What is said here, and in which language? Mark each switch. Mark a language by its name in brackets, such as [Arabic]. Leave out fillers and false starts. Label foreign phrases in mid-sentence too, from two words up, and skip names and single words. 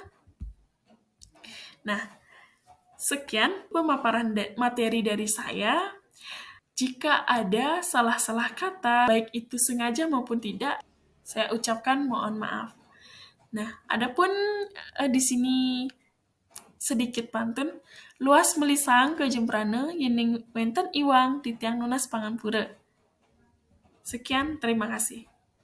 [Indonesian] Nah, sekian pemaparan materi dari saya. Jika ada salah-salah kata, baik itu sengaja maupun tidak, saya ucapkan mohon maaf. Nah, adapun di sini sedikit pantun, [Balinese] luas melisang ke jembrana, yening wenten iwang, titiang nunas panganpura. [Indonesian] Sekian, terima kasih.